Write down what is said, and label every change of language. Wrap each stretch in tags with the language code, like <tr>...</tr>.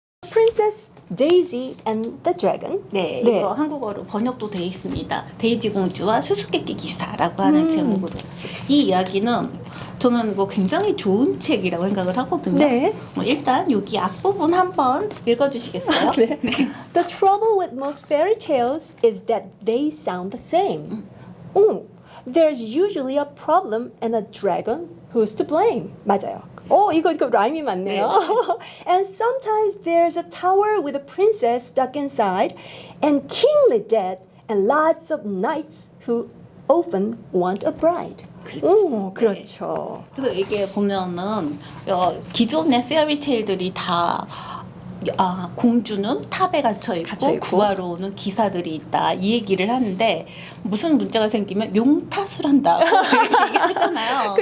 <en>Princess Daisy and the Dragon.</en> <ko>네, 네. 이거 한국어로 번역도 되어 있습니다. 데이지 공주와 수수께끼 기사라고 하는 제목으로. 이 이야기는 저는 이거 굉장히 좋은 책이라고 생각을 하거든요. 네. 일단 여기 앞부분 한번 읽어주시겠어요? 네.</ko> <en>The trouble with most fairy tales is that they sound the same. Oh, there's usually a problem and a dragon who's to blame.</en> <ko>맞아요. 이거 라임이 맞네요.</ko> <en>And sometimes there's a tower with a princess stuck inside and kingly dead and lots of knights who often want a bride.</en> <ko>그렇죠. 그렇죠. 그래서 이게 보면은 기존의 페어리테일들이 다 공주는 탑에 갇혀 있고 구하러 오는 기사들이 있다 이 얘기를 하는데 무슨 문제가 생기면 용 탓을 한다고 얘기하잖아요.</ko>